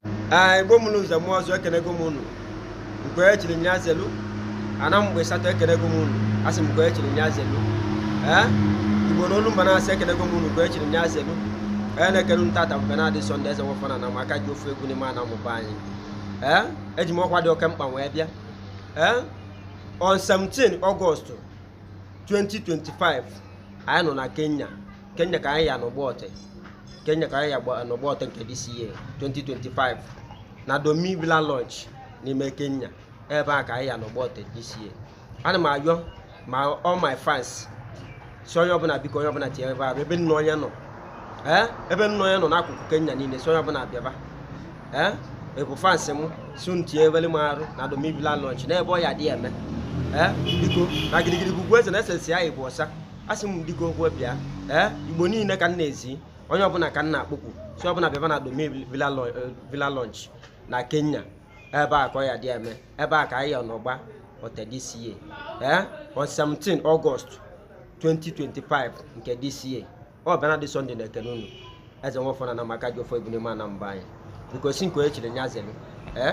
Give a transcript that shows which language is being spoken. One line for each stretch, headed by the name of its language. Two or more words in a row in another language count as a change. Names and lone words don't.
Igbo: Ah, Igbo mụrụ nze mụọ ọzọ, ekenego m unu. Nke onye chiri nya zelu, ana mgbe satọ ekenego m unu. Asị m nke onye chiri nya zelu. Eh? Igbo n'olu mba na-asị ekenego m unu, nke onye chiri nya zelu. Onye na-ekele unu tata bụ Bernard Sunday, eze nwafọ na anam, aka ji ofu egwu n'ime anam bụ anyị. Eh? Eji m ọkwa dị oke mkpa wee bịa.
English: Eh? On seventeen August twenty twenty-five,
Igbo: anyị nọ na Kenya. Kenya ka anyị ya n'ụgbọ ọtị. Kenya ka anyị ya gba-, n'ụgbọ ọtị nke
English: this year, twenty twenty-five,
Igbo: na Domi Villa Lounge n'ime Kenya. Ebe a ka anyị ya n'ụgbọ ọtị
English: this year.
Igbo: Ana m ayọ ma
English: all my fans,
Igbo: si onye ọbụla biko, onye ọbụla tie ebe a, ebe nna onye nọ. Eh? Ebe nna onye nọ n'akụkụ Kenya niile, si onye ọbụla bịaba. Eh? Ị bụ fans m, si unu tie ebele m arụ na Domi Villa Lounge, n'ebe ọ ya dị eme. Eh? Biko, na gidigidi bụ ugwu eze na-esesi ya Igbo ọsa. A sị m biko okwu bịa. Eh? Igbo niile ka m na-ezi, onye ọbụla ka m na-akpọkwu. Si ọbụla bịaba na Domi Villa Lo-, eh, Villa Lounge na Kenya. Ebe a ka ọ ya dị eme. Ebe a ka anyị ya n'ọgba ọtọ
English: this year.
Igbo: Eh?
English: On seventeen August twenty twenty-five nke this year.
Igbo: Ọ bịara dị Sunday na-ekene unu. Eze nwafọ na anam, aka ji ofu egwu n'ime anam be anyị. Biko, si nke onye chiri nya zelu. Eh?